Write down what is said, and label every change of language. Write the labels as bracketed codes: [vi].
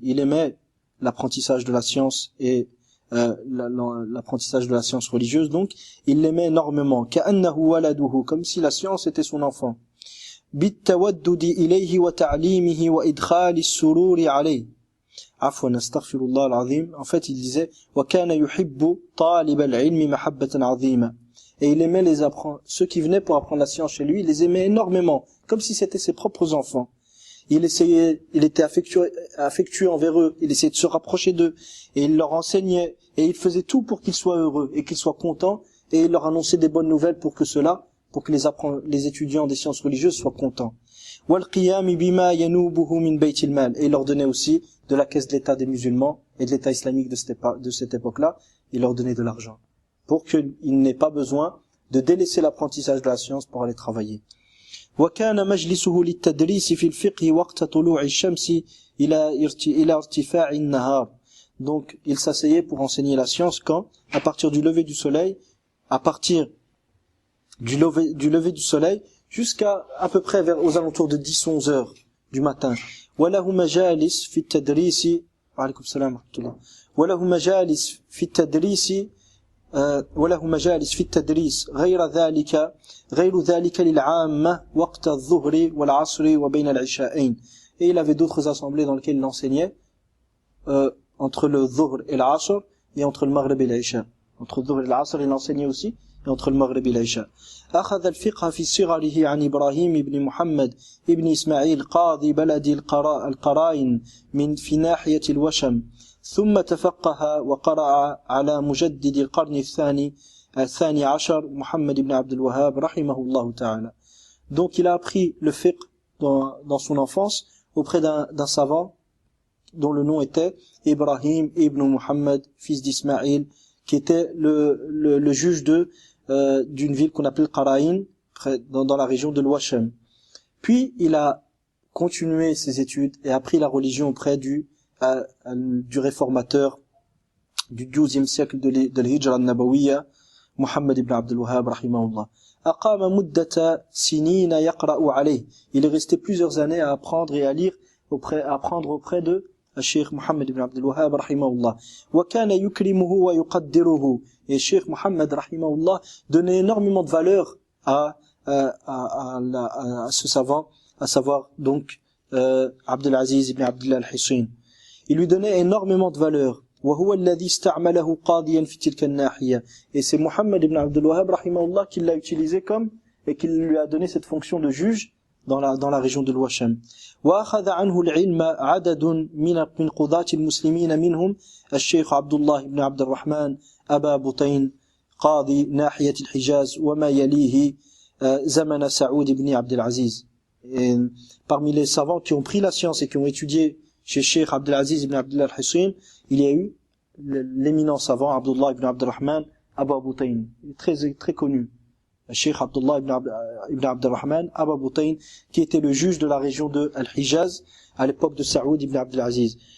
[fr] Il aimait l'apprentissage de la science et l'apprentissage de la science religieuse, donc il l'aimait énormément. [ar] كأنه ولده, [fr] comme si la science était son enfant. [ar] بالتودد إليه وتعليمه وإدخال السرور عليه. عفوا استغفرullah العظيم. [fr] En fait, il disait [ar] وكان يحب طالب العلم محبة عظيمة. [fr] Et il aimait ceux qui venaient pour apprendre la science chez lui, il les aimait énormément, comme si c'était ses propres enfants. Il était affectueux envers eux, il essayait de se rapprocher d'eux, et il leur enseignait, et il faisait tout pour qu'ils soient heureux, et qu'ils soient contents, et il leur annonçait des bonnes nouvelles pour que les étudiants des sciences religieuses soient contents. [ar] وَالْقِيَامِ بِمَا يَنُوبُهُ مِنْ بَيْتِ الْمَالِ. [fr] Et il leur donnait aussi de la caisse de l'État des musulmans et de l'État islamique de cette époque-là, il leur donnait de l'argent pour qu'ils n'aient pas besoin de délaisser l'apprentissage de la science pour aller travailler. [ar] وكان مجلسه للتدريس في الفقه وقت طلوع الشمس إلى ارتفاع النهار. [fr] Donc, il s'asseyait pour enseigner la science quand? À partir du lever du soleil, à partir du lever du soleil, jusqu'à à peu près aux alentours de 10-11 heures du matin. [ar] وله مجالس في التدريس وعليكم السلام ورحمة الله وله مجالس في التدريس وله مجالس في التدريس غير ذلك للعامة وقت الظهر والعصر وبين العشاءين. [fr] Et il avait d'autres assemblées dans lesquelles il enseignait entre le dhuhr et l'asr et entre le maghrib et l'isha. Entre le dhuhr et l'asr il enseignait aussi, et entre le maghrib et l'isha. [ar] أخذ الفقه في صغره عن إبراهيم بن محمد ابن إسماعيل قاضي بلد القرائن من في ناحية الوشم ثم تفقه وقرأ على مجدد القرن الثاني عشر محمد بن عبد الوهاب رحمه الله تعالى. [fr] Donc il a appris le fiqh dans son enfance auprès d'un savant dont le nom était Ibrahim ibn Muhammad, fils d'Ismaïl, qui était le juge d'une ville qu'on appelle Qara'in, dans la région de l'Ouachem. Puis il a continué ses études et appris la religion auprès du réformateur du 12e siècle de l'Hijra al-Nabawiyya, Muhammad ibn Abdul Wahhab rahimahullah. [ar] Aqama muddata sinina yaqra'u alayh. [fr] Il est resté plusieurs années à apprendre et à lire auprès de Cheikh Muhammad ibn Abdul Wahhab rahimahullah. [ar] Wa kana yukrimuhu wa yuqaddiruhu. [fr] Et Cheikh Muhammad rahimahullah donnait énormément de valeur à ce savant, à savoir donc Abdul Aziz ibn Abdullah al-Hissin. Il lui donnait énormément de valeur. [ar] وهو الذي استعمله قاضيا في تلك الناحية. [fr] Et c'est Muhammad ibn Abdul Wahhab rahimahullah qui l'a utilisé et qui lui a donné cette fonction de juge dans la région de l'Ouachem. [ar] وأخذ عنه العلم عدد من قضاة المسلمين منهم الشيخ عبد الله بن عبد الرحمن أبا بطين قاضي ناحية الحجاز وما يليه زمن سعود بن عبد العزيز. [fr] Parmi les savants qui ont pris la science et qui ont étudié chez Cheikh Abdul Aziz ibn Abdullah al-Hissin, il y a eu l'éminent savant Abdullah ibn Abdurrahman Aba Butayn, très connu. Cheikh Abdullah ibn Abdurrahman Aba Butayn, qui était le juge de la région de Al-Hijaz à l'époque de Saoud ibn Abdul Aziz.